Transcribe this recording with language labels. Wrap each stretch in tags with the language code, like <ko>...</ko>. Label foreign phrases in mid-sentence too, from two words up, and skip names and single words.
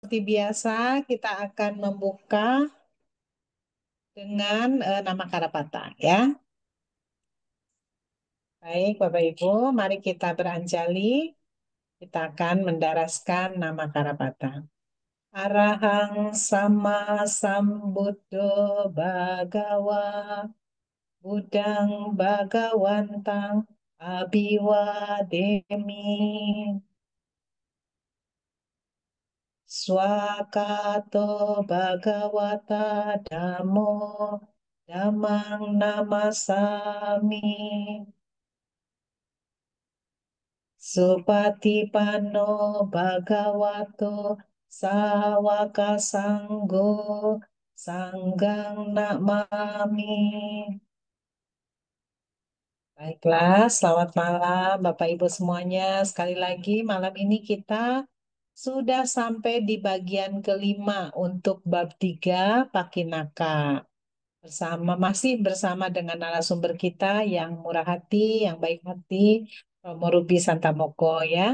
<id>seperti biasa kita akan membuka dengan nama Karapata ya. Baik, Bapak Ibu, mari kita beranjali. Kita akan mendaraskan nama Karapata.</id> <pi>Arahang sama sambuddho bhagawa Budang Bhagawantang Abiwademi Swakato Bhagawata Dhammo Dhammang Namasami Supatipanno Bhagavato Sawaka Sanggo Sanggang Namami.</pi> <id>Baiklah, selamat malam Bapak Ibu semuanya. Sekali lagi malam ini kita sudah sampai di bagian kelima untuk bab 3 Pakinaka. Masih bersama dengan narasumber kita yang murah hati, yang baik hati, Romo Ruby Santamoko ya.</id>